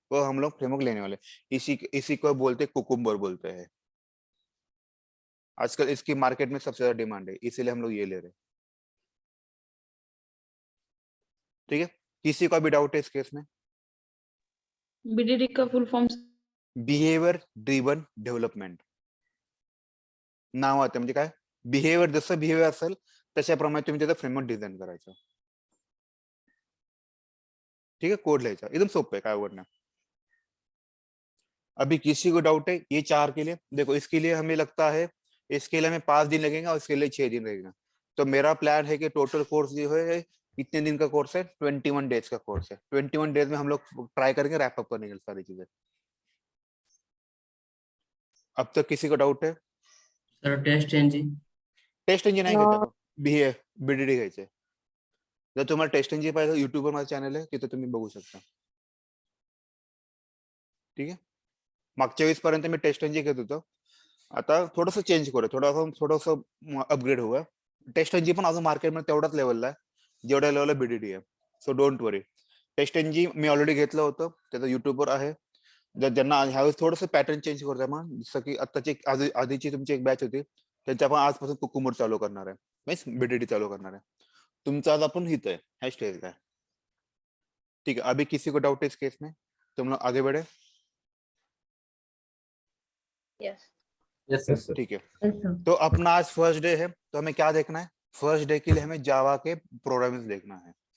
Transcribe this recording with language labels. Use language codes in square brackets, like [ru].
[hi] वो हम लोग फ्रेमवर्क लेने वाले. इसी को बोलते हैं कुकुम्बर बोलते हैं. आजकल इसकी मार्केट में सबसे ज्यादा डिमांड है, इसीलिए हम लोग ये ले रहे हैं. ठीक है, किसी का भी डाउट है इस केस में? बीडीडी का full form [mr] बिहेवियर ड्रिवन डेव्हलपमेंट नाव आहे. म्हणजे काय? बिहेवियर जसं बिहेवियर असेल तशाप्रमाणे तुम्ही त्याचा फ्रेमवर्क डिझाइन करायचा. [hi] ठीक है, [mr] कोड लिहायचा. एकदम सोपं है, काय अवघड नाही. [hi] अभी किसी को डाउट है ये 4 के लिए? देखो इसके लिए हमें लगता है इसके लिए हमें 5 दिन लगेंगे और इसके लिए 6 दिन लगेगा. तो मेरा प्लान है कि टोटल कोर्स जो है कितने दिन का कोर्स है? 21 डेज का कोर्स है. 21 डेज में हम लोग ट्राई करेंगे रैप अप करने की सारी चीजें. अब तक किसी को डाउट है? [en] Sir test engine. [mr] Taste engine नाही घेता, BDD घ्यायचे. जर तुम्हाला टेस्ट इंजिन पाहिजे युट्यूबवर माझं चॅनल आहे, तिथे तुम्ही बघू शकता. ठीक आहे, मागच्या वेळेस पर्यंत मी टेस्ट इंजिन घेत होतो. आता थोडंसं चेंज करू, थोडंसं अपग्रेड होऊया. टेस्ट इंजिन पण अजून मार्केटमध्ये तेवढाच लेवलला आहे जेवढ्या लेवलला BDD आहे. [en] So don't worry. [mr] Taste engine मी already घेतलं होतं, त्याचं युट्यूबवर आहे. जर ज्यांना ह्यावेळेस थोडंसं पॅटर्न चेंज करतोय मग, जसं की आताची आधीची तुमची एक बॅच होती त्यांच्या आपण आजपासून कुकुमर चालू करणार आहे, मीन्स BDD चालू करणार आहे. तुमचा आज आपण हित आहे, ह्या स्टेज का. [hi] ठीक है, अभी किसी को डाउट है इस केस में? तुम लोग आगे बढ़े. [en] Yes Yes, sir. [hi] ठीक है, [en] Yes, sir. [hi] तो अपना आज फर्स्ट डे है, तो हमें क्या देखना है? फर्स्ट डे के लिए हमें जावा के प्रोग्रामिंग देखना है.